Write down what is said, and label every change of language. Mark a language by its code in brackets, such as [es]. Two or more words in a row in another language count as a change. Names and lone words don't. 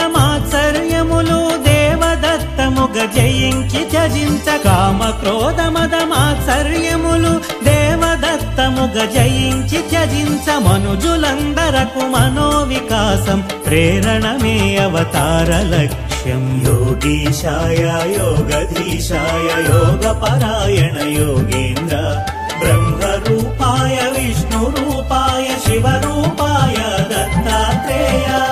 [te] మాత్సర్యములు దేవదత్తముగ జయించి త్యజించ కామక్రోధ మద మాత్సర్యములు దేవదత్తముగ జయించి త్యజించ మనుజులందరకు మనోవికాసం ప్రేరణమే అవతార లక్ష్యం [sa] योगीशाय योगधीशाय योगपरायण योगेन्द्र ब्रह्मरूपाय विष्णुरूपाय शिवरूपाय दत्तात्रेय